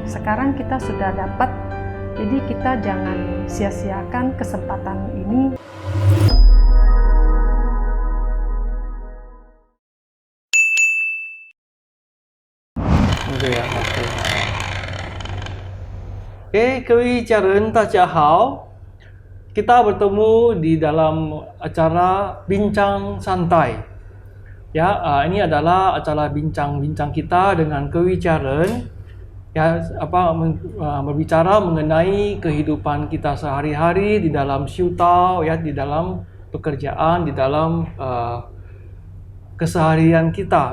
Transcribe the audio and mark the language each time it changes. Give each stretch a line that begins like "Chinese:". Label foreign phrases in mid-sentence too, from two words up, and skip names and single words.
Indonesian: Sekarang kita sudah dapat, jadi kita jangan sia-siakan kesempatan ini. Oke,
Chinese: 各位家人大家好.
Indonesian: Kita bertemu di dalam acara Bincang Santai. Ya, ini adalah acara bincang-bincang kita dengan kewicaran, ya, berbicara mengenai kehidupan kita sehari-hari di dalam siutau, ya, di dalam pekerjaan, di dalam keseharian kita.